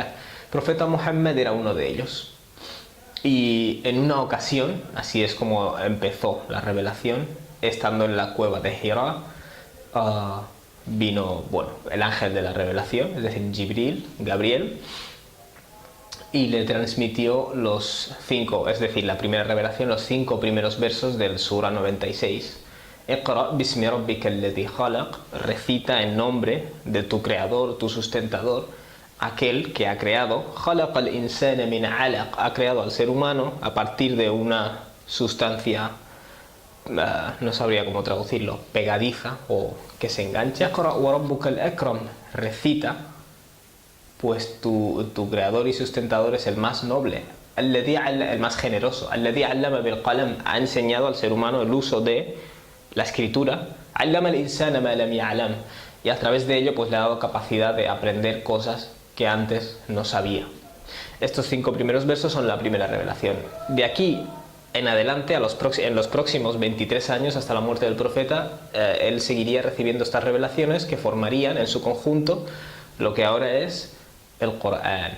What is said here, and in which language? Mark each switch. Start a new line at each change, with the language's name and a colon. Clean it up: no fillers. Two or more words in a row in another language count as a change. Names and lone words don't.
Spanish: El profeta Muhammad era uno de ellos. Y en una ocasión, así es como empezó la revelación, estando en la cueva de Hira, vino, bueno, el ángel de la revelación, es decir, Gabriel, y le transmitió los 5, es decir, la primera revelación, los 5 primeros versos del Sura 96.
Arabic: اقرأ باسم ربك الذي خلق,
Spanish: recita en nombre de tu creador, tu sustentador, aquel que ha creado,
Arabic: خلق الإنسان من علق,
Spanish: ha creado al ser humano a partir de una sustancia, no sabría cómo traducirlo, pegadiza o que se engancha.
Arabic: اقرأ وربك الأكرم,
Spanish: recita, pues tu creador y sustentador es el más noble, el más generoso,
Arabic: الذي علم بالقلم,
Spanish: ha enseñado al ser humano el uso de la escritura,
Arabic: علم الإنسان ما لم يعلم,
Spanish: y a través de ello pues le ha dado capacidad de aprender cosas que antes no sabía. Estos 5 primeros versos son la primera revelación. De aquí en adelante, en los próximos 23 años hasta la muerte del profeta, él seguiría recibiendo estas revelaciones que formarían en su conjunto lo que ahora es el Corán.